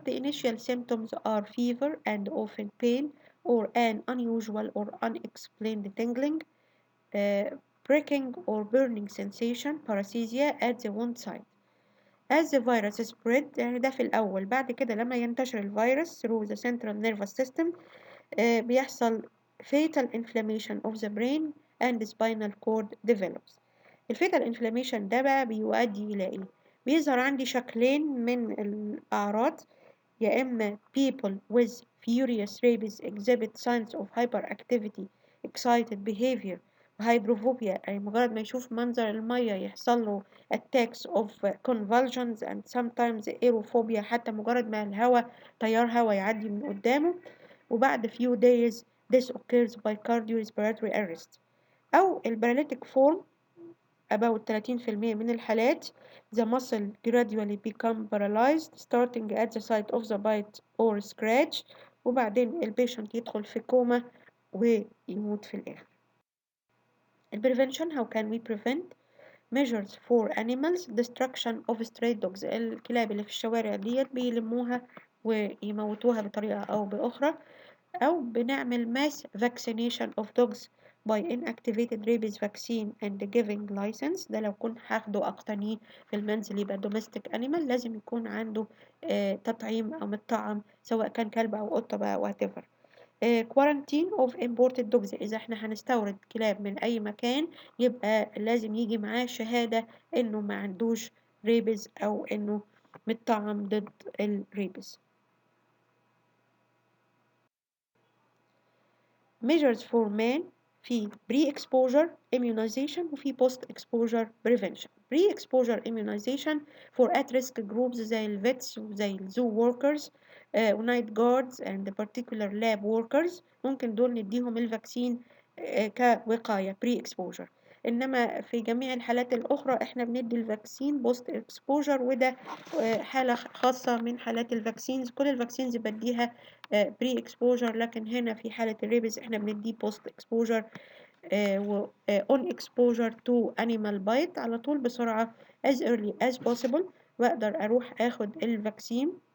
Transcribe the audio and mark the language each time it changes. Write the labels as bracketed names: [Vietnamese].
[English] The initial symptoms are fever and often pain or an unusual or unexplained tingling, pricking or burning sensation, paresthesia at the wound site. As the virus spread، [Arabic] يعني ده في الأول، بعد كده لما ينتشر الفيروس [English] through the central nervous system [Arabic] بيحصل [English] fatal inflammation of the brain and the spinal cord develops. [Arabic] الفيتال انفلاميشن ده بقى بيؤدي إلى إيه؟ بيظهر عندي شكلين من الأعراض، يا إما [English] people with furious rabies exhibit signs of hyperactivity, excited behavior، [Arabic] وهيدروفوبيا، أي مجرد ما يشوف منظر المية يحصل له [English] attacks of convulsions and sometimes aerophobia، [Arabic] حتى مجرد ما الهواء تيار هواء يعدي من قدامه، وبعد [English] few days this occurs by cardiorespiratory arrest. [Arabic] أو الباراليتيك فورم [English] about 30% [Arabic] من الحالات [English] the muscle gradually become paralyzed starting at the site of the bite or scratch [Arabic] وبعدين البيشنت يدخل في كوما ويموت في الآخر. [English] البريفنشن، how can we prevent measures for animals destruction of stray dogs. [Arabic] الكلاب اللي في الشوارع ديت بيلموها ويموتوها بطريقة أو بأخرى، أو بنعمل [English] mass vaccination of dogs by inactivated rabies vaccine and giving license. [Arabic] ده لو كنت هاخده أقتنيه في المنزل يبقى [English] domestic animal [Arabic] لازم يكون عنده تطعيم أو متطعم سواء كان كلب أو قطة بقى whatever. [English] quarantine of imported dogs، [Arabic] إذا احنا هنستورد كلاب من أي مكان يبقى لازم يجي معاه شهادة إنه ما عندوش ريبز أو إنه متطعم ضد الريبز. [English] measures for men في pre-exposure immunization وفي post-exposure prevention. pre-exposure immunization for at-risk groups زي الفيتس وزي الزو workers ونايت guards and particular lab workers، [Arabic] ممكن دول نديهم الفاكسين كوقاية [English] pre-exposure. [Arabic] إنما في جميع الحالات الأخرى إحنا بندي الفاكسين بوست اكسبوجر، وده حالة خاصة من حالات الفاكسينز. كل الفاكسينز بديها بري اكسبوجر، لكن هنا في حالة الريبس إحنا بنديه [English] post exposure on exposure to animal bite [Arabic] على طول بسرعة [English] as early as possible، [Arabic] وأقدر أروح أخد الفاكسين.